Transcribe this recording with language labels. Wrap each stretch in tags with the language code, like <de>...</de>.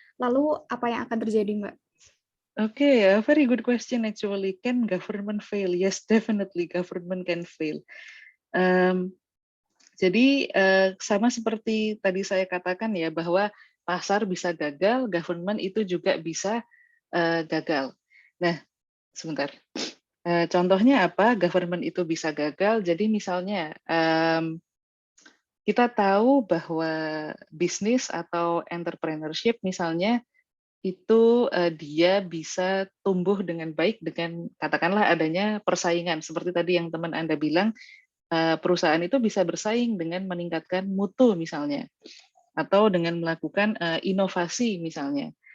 <id>Lalu apa yang akan terjadi, Mbak?</id> <en>Okay, a very good question actually. Can government fail? Yes, definitely government can fail.</en> <id>Jadi sama seperti tadi saya katakan ya, bahwa pasar bisa gagal, government itu juga bisa gagal. Nah, sebentar. Contohnya apa? Government itu bisa gagal. Jadi misalnya kita tahu bahwa bisnis atau entrepreneurship misalnya itu dia bisa tumbuh dengan baik dengan katakanlah adanya persaingan seperti tadi yang teman Anda bilang, perusahaan itu bisa bersaing dengan meningkatkan mutu misalnya atau dengan melakukan inovasi misalnya.</id>